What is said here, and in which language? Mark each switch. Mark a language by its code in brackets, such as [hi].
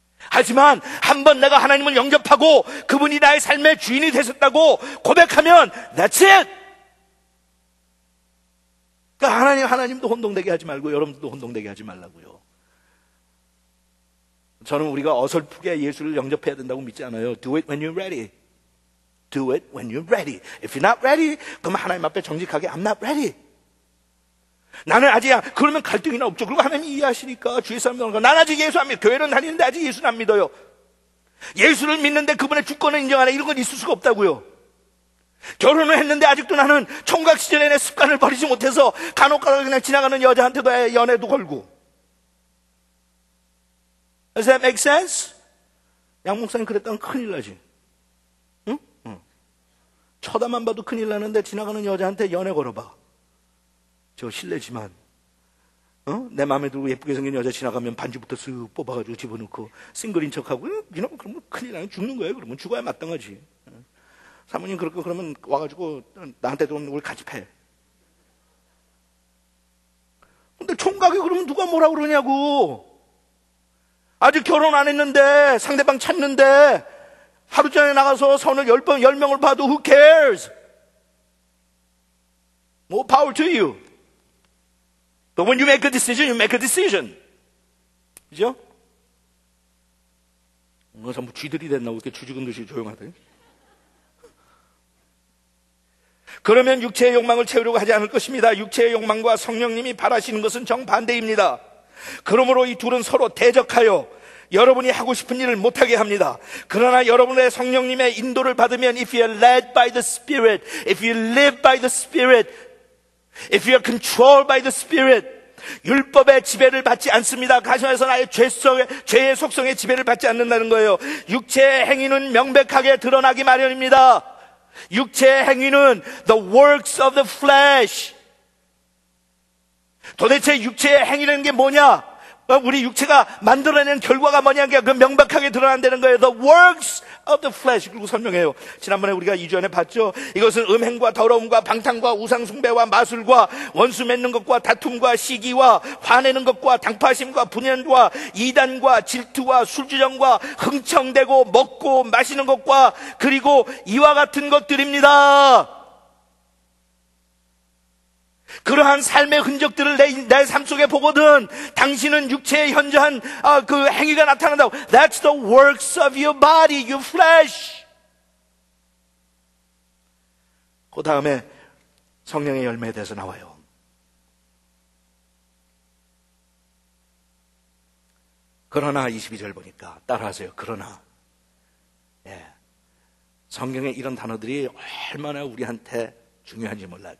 [ko] 하지만 한번 내가 하나님을 영접하고 그분이 나의 삶의 주인이 되셨다고 고백하면 That's it. 그러니까 하나님도 혼동되게 하지 말고 여러분들도 혼동되게 하지 말라고요. 저는 우리가 어설프게 예수를 영접해야 된다고 믿지 않아요. [en] Do it when you're ready. Do it when you're ready. If you're not ready, 그럼 하나님 앞에 정직하게 I'm not ready. [ko] 나는 아직이야. 그러면 갈등이나 없죠. 그리고 하나님이 이해하시니까 주의 사람들은 난 아직 예수 안 믿어요. 교회는 다니는데 아직 예수는 안 믿어요. 예수를 믿는데 그분의 주권을 인정하나, 이런 건 있을 수가 없다고요. 결혼을 했는데 아직도 나는 총각 시절에 내 습관을 버리지 못해서 간혹가다 그냥 지나가는 여자한테도 연애도 걸고. [en] Does that make sense? [ko] 양 목사님 그랬다면 큰일 나지. 응? 쳐다만 봐도 큰일 나는데 지나가는 여자한테 연애 걸어봐. 저 실례지만 내 마음에 들고 예쁘게 생긴 여자 지나가면 반지부터 쓱 뽑아가지고 집어넣고 싱글인 척하고, 그러면 큰일 나면 죽는 거예요. 그러면 죽어야 마땅하지. 사모님 그렇게 그러면 와가지고 나한테 들어오면 우리 같이 패. 근데 총각이 그러면 누가 뭐라 그러냐고. 아직 결혼 안 했는데 상대방 찾는데 하루 전에 나가서 선을 10명을 봐도 who cares? [en] More power to you. But when you make a decision, you make a decision. [ko] 그죠? 전부 쥐들이 됐나 이렇게 쥐죽은 듯이 조용하대. 그러면 육체의 욕망을 채우려고 하지 않을 것입니다. 육체의 욕망과 성령님이 바라시는 것은 정반대입니다. 그러므로 이 둘은 서로 대적하여 여러분이 하고 싶은 일을 못하게 합니다. [en] 그러나 여러분의 성령님의 인도를 받으면 If you are led by the Spirit, if you live by the Spirit, if you are controlled by the Spirit, 율법의 지배를 받지 않습니다. [ko] 가정에서 나의 죄의 속성의 지배를 받지 않는다는 거예요. 육체의 행위는 명백하게 드러나기 마련입니다. [en] 육체의 행위는 the works of the flesh. [ko] 도대체 육체의 행위라는 게 뭐냐? 우리 육체가 만들어내는 결과가 뭐냐는 게 그 명백하게 드러난다는 거예요. [en] The works of the flesh. 그리고 설명해요. [ko] 지난번에 우리가 2주 전에 봤죠. 이것은 음행과 더러움과 방탕과 우상숭배와 마술과 원수 맺는 것과 다툼과 시기와 화내는 것과 당파심과 분연과 이단과 질투와 술주정과 흥청대고 먹고 마시는 것과 그리고 이와 같은 것들입니다. 그러한 삶의 흔적들을 내 삶 속에 보거든 당신은 육체에 현저한 그 행위가 나타난다고. [en] That's the works of your body, your flesh. [ko] 그 다음에 성령의 열매에 대해서 나와요. 그러나 22절 보니까 따라하세요. 그러나 성경에 이런 단어들이 얼마나 우리한테 중요한지 몰라요.